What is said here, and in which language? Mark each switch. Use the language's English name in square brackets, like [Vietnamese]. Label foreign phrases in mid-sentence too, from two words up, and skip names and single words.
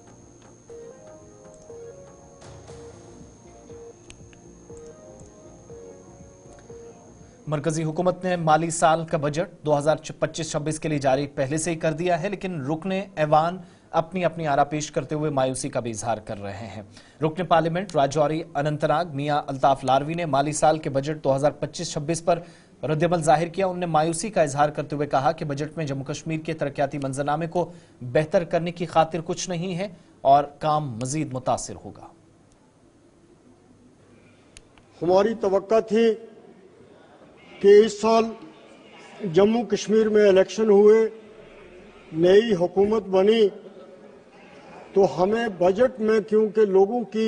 [Urdu] مرکزی حکومت نے مالی سال کا بجٹ 2025-26 کے لیے جاری پہلے سے ہی کر دیا ہے، لیکن رکن ایوان اپنی آرا پیش کرتے ہوئے مایوسی کا بھی اظہار کر رہے ہیں۔ رکن پارلیمنٹ راجوری اننت ناگ میاں الطاف لاروی نے مالی سال کے بجٹ 2025-26 پر رد عمل ظاہر کیا۔ انہوں نے مایوسی کا اظہار کرتے ہوئے کہا کہ بجٹ میں جموں کشمیر کے ترقیاتی منظرنامے کو بہتر کرنے کی خاطر کچھ نہیں ہے اور کام مزید متاثر ہوگا۔ ہماری توقع تھی کہ اس سال جموں کشمیر میں الیکشن ہوئے، نئی حکومت بنی، تو ہمیں بجٹ میں کیونکہ لوگوں کی